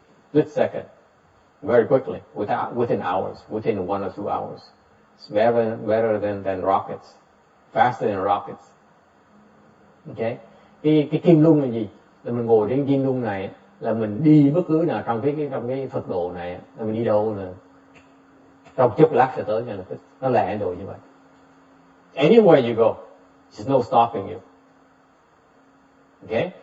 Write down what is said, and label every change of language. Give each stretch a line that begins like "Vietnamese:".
English: Split second, very quickly, within hours, within 1 or 2 hours. It's better than rockets, faster than rockets.
Vietnamese: Okay, cái kim luân là gì? Là mình ngồi trên kim luân này là mình đi bất cứ nào trong cái Phật độ này là mình đi đâu là trong chốc lát sẽ tới, nó lẹ đồ như vậy.
English: Anywhere you go, there's no stopping you. Okay.